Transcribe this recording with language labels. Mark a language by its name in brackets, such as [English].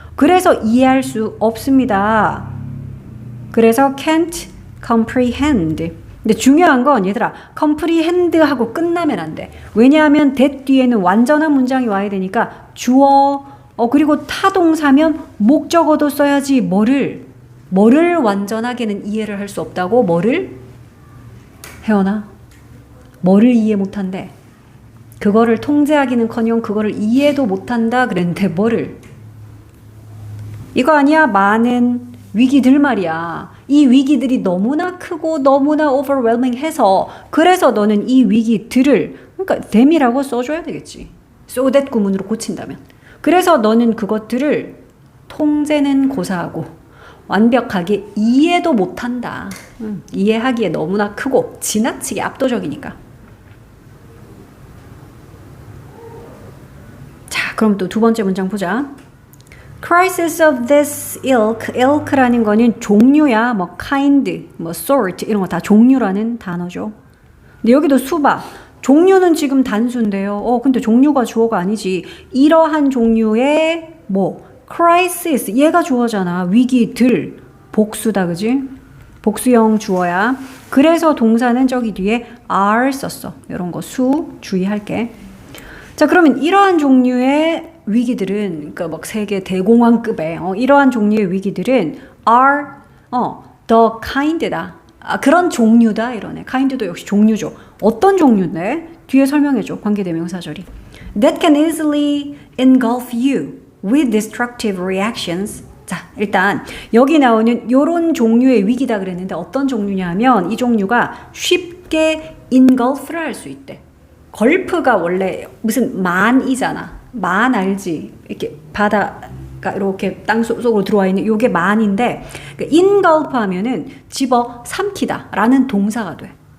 [Korean] 그래서 이해할 수 없습니다. 그래서 [English] can't comprehend. [Korean] 근데 중요한 건 얘들아 comprehend 하고 끝나면 안 돼. 왜냐하면 that 뒤에는 완전한 문장이 와야 되니까 주어 그리고 타동사면 목적어도 써야지. 뭐를 완전하게는 이해를 할 수 없다고? 뭐를? 혜원아 뭐를 이해 못한대? 그거를 통제하기는커녕 그거를 이해도 못한다 그랬는데 뭐를? 이거 아니야? 많은 위기들 말이야. 이 위기들이 너무나 크고 너무나 overwhelming 해서 그래서 너는 이 위기들을 그러니까 them이라고 써줘야 되겠지. so that 구문으로 고친다면. 그래서 너는 그것들을 통제는 고사하고 완벽하게 이해도 못한다. 이해하기에 너무나 크고 지나치게 압도적이니까. 자, 그럼 또 두 번째 문장 보자. Crisis of this ilk라는 거는 종류야. 뭐 kind, 뭐 sort 이런 거 다 종류라는 단어죠. 근데 여기도 수봐. 종류는 지금 단수인데요. 근데 종류가 주어가 아니지. 이러한 종류의 뭐 crisis 얘가 주어잖아. 위기들 복수다 그지? 복수형 주어야. 그래서 동사는 저기 뒤에 are 썼어. 이런 거 수 주의할게. 자, 그러면 이러한 종류의 위기들은 그러니까 막 세계 대공황급의 이러한 종류의 위기들은 are the kind다. 그런 종류다 이러네. kind도 역시 종류죠. 어떤 종류인데? 뒤에 설명해줘. 관계대명사절이. [English] That can easily engulf you with destructive reactions. [Korean] 자, 일단 여기 나오는 요런 종류의 위기다 그랬는데 어떤 종류냐 하면 이 종류가 쉽게 engulf를 할 수 있대. 걸프가 원래 무슨 만이잖아. 만 알지? 이렇게 바다가 이렇게 땅 속으로 들어와 있는 요게 만인데 engulf 하면은 집어 삼키다 라는 동사가 돼.